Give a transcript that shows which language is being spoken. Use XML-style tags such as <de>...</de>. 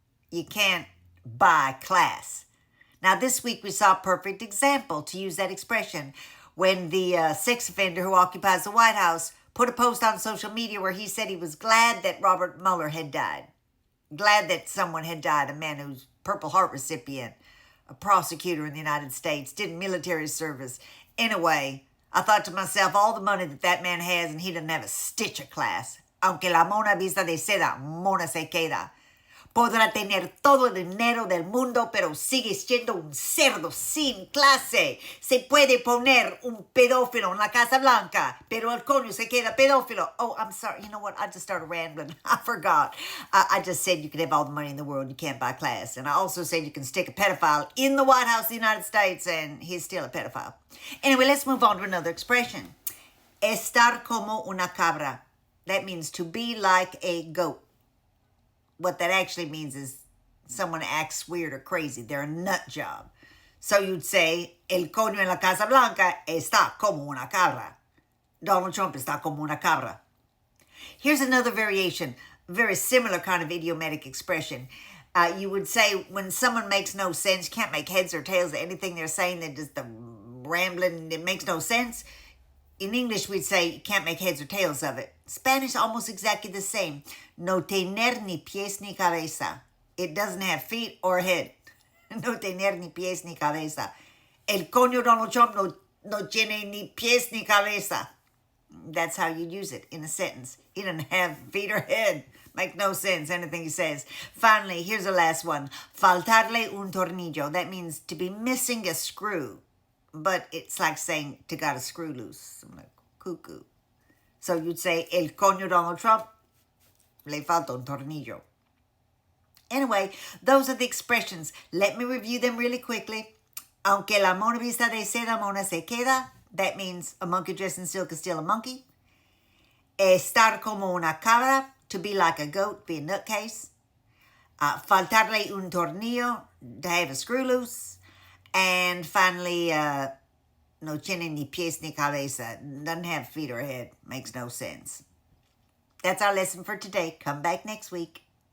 <en>You can't buy class. Now, this week we saw a perfect example to use that expression when the sex offender who occupies the White House put a post on social media where he said he was glad that Robert Mueller had died. Glad that someone had died, a man who's Purple Heart recipient, a prosecutor in the United States, did military service. Anyway, I thought to myself, all the money that man has and he doesn't have a stitch of class.</en> <es>Aunque la mona vista de seda, mona se queda. Podrá tener todo el dinero del mundo, pero sigue siendo un cerdo sin clase. Se puede poner un pedófilo en la Casa Blanca, pero el coño se queda pedófilo.</es> <en>Oh, I'm sorry. You know what? I just started rambling. I forgot. I just said you can have all the money in the world. You can't buy class. And I also said you can stick a pedophile in the White House of the United States, and he's still a pedophile. Anyway, let's move on to another expression.</en> <es>Estar como una cabra.</es> <en>That means to be like a goat. What that actually means is someone acts weird or crazy. They're a nut job. So you'd say,</en> <es>el coño en la Casa Blanca está como una cabra. Donald Trump está como una cabra.</es> <en>Here's another variation, very similar kind of idiomatic expression. You would say when someone makes no sense, you can't make heads or tails of anything they're saying, they're just rambling, it makes no sense. In English, we'd say you can't make heads or tails of it. Spanish, almost exactly the same.</en> <es>No tener ni pies ni cabeza.</es> <en>It doesn't have feet or head.</en> <es>No tener ni pies ni cabeza. El coño Donald Trump no tiene ni pies ni cabeza.</es> <en>That's how you use it in a sentence. He doesn't have feet or head. Make no sense, anything he says. Finally, here's the last one.</en> <es>Faltarle un tornillo.</es> <en>That means to be missing a screw. But it's like saying to got a screw loose. I'm like, cuckoo. So you'd say,</en> <es>el coño Donald Trump, le falta un tornillo.</es> <en>Anyway, those are the expressions. Let me review them really quickly.</en> <es>Aunque la mona vista de seda, mona se queda.</es> <en>That means a monkey dressed in silk is still a monkey.</en> <es>Estar como una cabra,</es> <en>to be like a goat, be a nutcase.</en> <es>Faltarle un tornillo,</es> <en>to have a screw loose. And finally,</en> <es>no tiene ni pies ni cabeza.</es> <en>Doesn't have feet or head. Makes no sense. That's our lesson for today. Come back next week.</en>